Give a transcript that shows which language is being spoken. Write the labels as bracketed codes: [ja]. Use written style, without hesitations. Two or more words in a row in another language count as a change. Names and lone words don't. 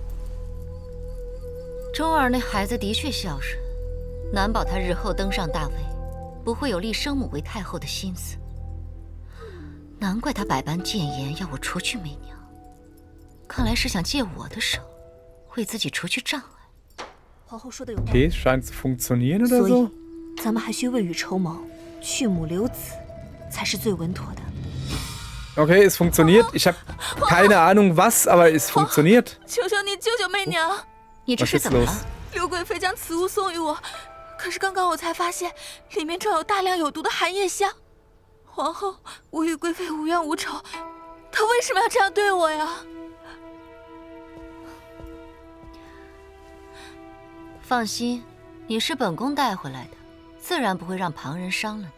[zh] 钟儿那孩子的确孝顺，难保他日后登上大位，不会有立生母为太后的心思。难怪他百般谏言要我除去媚娘，看来是想借我的手为自己除去障碍。皇后说的有道理。 [de] Okay, scheint zu funktionieren oder [zh] 所 [de] so. [zh] 以，咱们还需未雨绸缪，去母留子，才是最稳妥的。 [de] Okay, es funktioniert. Ich habe keine Ahnung was, aber es funktioniert. [zh] 求求你救救媚娘！你这 [de] Was [zh] 是 [de] ist [zh] 怎么 [de] los? [zh] 了？刘贵妃将此物送予我，可是刚刚我才发现里面装有大量有毒的寒夜香。皇后，我与贵妃无冤无仇，她为什么要这样对我呀？放心，你是本宫带回来的，自然不会让旁人伤了你。